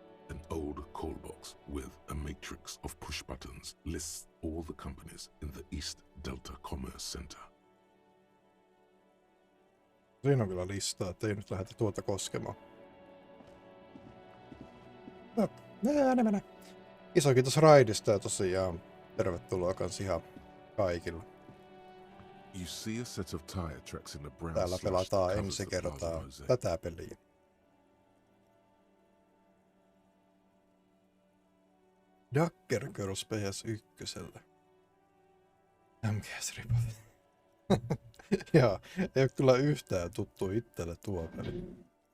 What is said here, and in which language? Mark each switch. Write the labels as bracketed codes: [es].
[en] An old call box with a matrix of push buttons lists all the companies in the East Delta Commerce Center. [fi] Siinä on kyllä listaa, ettei nyt lähdetä tuota koskemaan. No, mennä. Iso kiitos raidista ja tosiaan tervetuloa kans ihan kaikille. [en] You see a set of tire tracks in the brown. [fi] Täällä pelataan ensi kertaa tätä peliä. [en] Ducker Girls PS1. MGS Ripoff. [fi] Joo, ei ole kyllä yhtään tuttu itselle tuo peli.